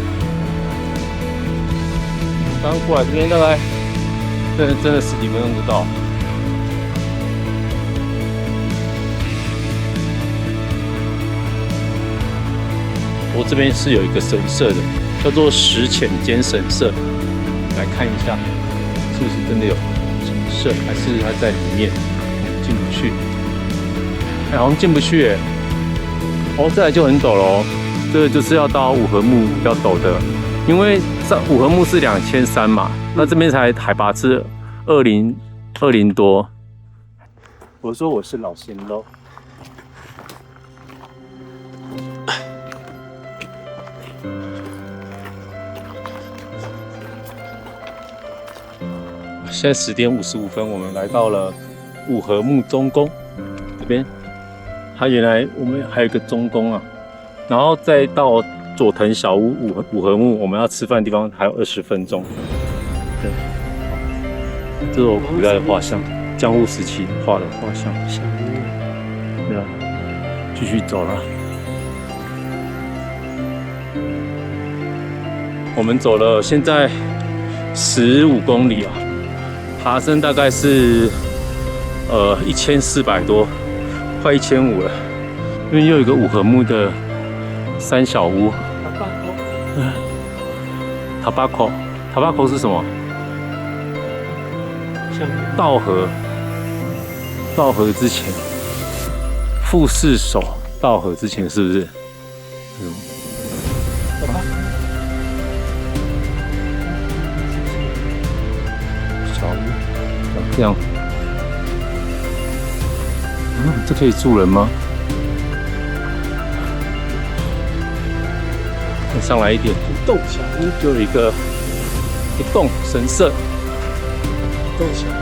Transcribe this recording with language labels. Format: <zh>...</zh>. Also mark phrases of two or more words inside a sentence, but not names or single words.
<zh>剛過來這邊大概真的10幾分鐘就到。我這邊是有一個神社的，叫做石淺間神社，來看一下是不是真的有神社，還是它在裡面進不去。好像進不去耶。哦，再來就很陡了哦，這個就是要到五合目比較陡的，因為五合目是2300嘛，那這邊才海拔是20多。我說我是老仙咯。現在10點55分，我們來到了五合目中宮這邊。它原來我們還有一個中宮啊，然後再到佐藤小屋五合目，我們要吃飯的地方還有20分鐘。對，這是我古代的畫像，江戶時期畫的畫像。對啊，繼續走了。我們走了現在15公里啊，爬升大概是1400多。快1500了，因為又有一個五合目的三小屋。塔巴口是什麼？稻荷之前，富士手稻荷之前是不是？小屋長這樣。這可以住人嗎？再上來一點，洞小屋就有一個洞神社，棟小屋。</zh>